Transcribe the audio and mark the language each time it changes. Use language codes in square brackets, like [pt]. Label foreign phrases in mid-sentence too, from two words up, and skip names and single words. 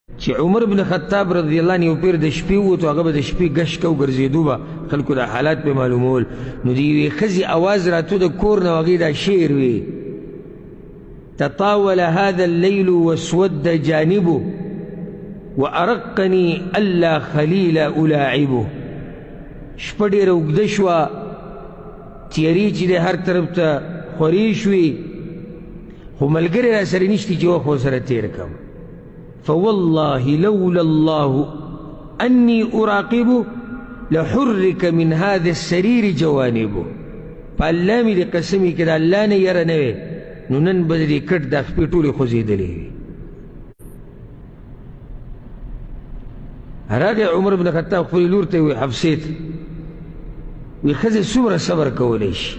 [ps] چې عمر بن خطاب [ar] رضی الله عنه [ps] یو پیر د شپې ووتو، هغه به د شپې ګشت کو ګرځېدو به خلکو دا حالات پې معلومول. نو د یوې ښځې اواز راتو د کور نه، هغې دا شعر وي: [ar] تطاول هذا الليل واسود جانبه وأرقني ألا خليل ألاعبه. [ps] شپه ډېره اوږده شوه، تیارې چې دی هر طرف ته خورې شوې، خو ملګری را سره نشته چې وخت ورسره تېر کړم. [ar] فوالله لولا الله أني أراقبه لحرك من هذا السرير جوانبه. [ps] په الله مې د قسمي که د الله نه یره نه وې، نو نن به د دې کټ دا شپې ټولې خوځېدلې وي. راغی عمر بن خطاب خپلې لور ته وی حفصې ته وی ښځې څومره صبر کولی شي؟